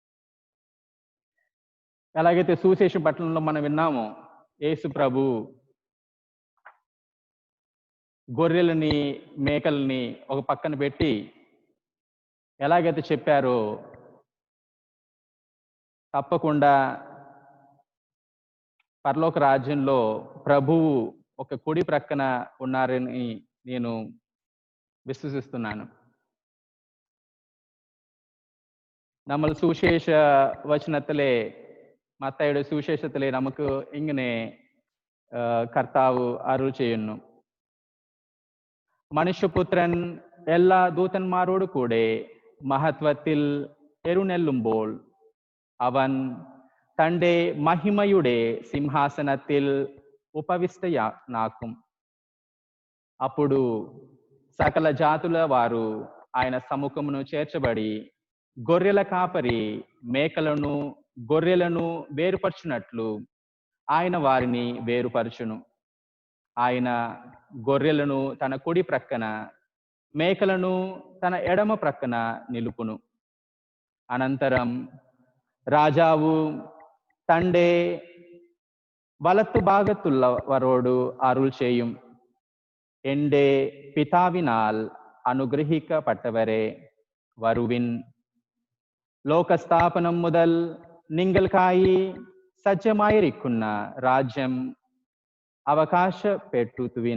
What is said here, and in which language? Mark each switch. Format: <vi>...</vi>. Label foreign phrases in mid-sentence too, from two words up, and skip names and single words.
<te>ఎలాగైతే సువిశేష పట్టణంలో మనం విన్నామో, యేసు ప్రభు గొర్రెలని మేకల్ని ఒక పక్కన పెట్టి ఎలాగైతే చెప్పారో, తప్పకుండా పరలోక రాజ్యంలో ప్రభువు ఒక కుడి ప్రక్కన ఉన్నారని నేను വിശ്വസിస్తున్నాను.</te> <ml>നമ്മൾ സുവിശേഷ വചനത്തിലെ മത്തായിയുടെ സുവിശേഷത്തിലെ നമുക്ക് ഇങ്ങനെ കർത്താവ് അരുൾ ചെയ്യുന്നു. മനുഷ്യപുത്രൻ എല്ലാ ദൂതന്മാരോട് കൂടെ മഹത്വത്തിൽ എഴുന്നള്ളുമ്പോൾ അവൻ തൻ്റെ മഹിമയുടെ సింహాసనത്തിൽ ఉపవిష్టనాക്കും.</ml> <te>అప్పుడు సకల జాతుల వారు ఆయన సముఖమును చేర్చబడి గొర్రెల కాపరి మేకలను గొర్రెలను వేరుపరచునట్లు ఆయన వారిని వేరుపరచును. ఆయన గొర్రెలను తన కుడి ప్రక్కన, మేకలను తన ఎడమ ప్రక్కన నిలుపును.</te> <ml>അനന്തരം രാജാവ് തൻ്റെ വലത്തു ഭാഗത്തുള്ളവരോട് അരുൾ ചെയ്യും, എൻ്റെ പിതാവിനാൽ അനുഗ്രഹിക്കപ്പെട്ടവരെ വരുവിൻ. ലോകസ്ഥാപനം മുതൽ നിങ്ങൾക്കായി സജ്ജമായിരിക്കുന്ന രാജ്യം അവകാശപ്പെട്ടുവിൻ.</ml>